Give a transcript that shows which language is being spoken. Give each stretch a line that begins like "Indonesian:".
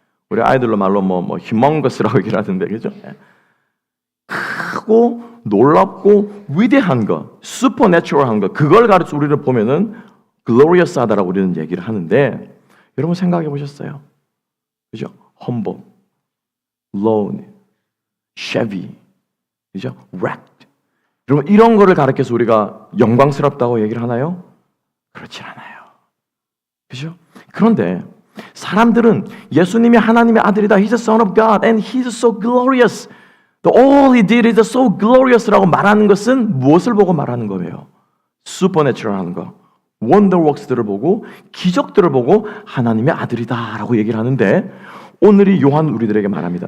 Korean: 우리 아이들로 말로 humongous라고 얘기를 하는데, 그죠? 크고 놀랍고 위대한 것, supernatural한 것, 그걸 가르쳐 우리를 보면은 glorious하다라고 우리는 얘기를 하는데, 여러분 생각해 보셨어요? 그죠?
English: humble, lowly, shabby, 그죠? wrecked.
Korean: 여러분 이런 거를 가르쳐서 우리가 영광스럽다고 얘기를 하나요? 그렇지 않아요. 그죠? 그런데 사람들은 예수님이 하나님의 아들이다.
English: He's the son of God and he's so glorious. All he did is so glorious
Korean: 라고 말하는 것은 무엇을 보고 말하는 거예요? Supernatural한 거. wonderworks들을 보고 기적들을 보고 하나님의 아들이다라고 얘기를 하는데 오늘이 요한 우리들에게 말합니다.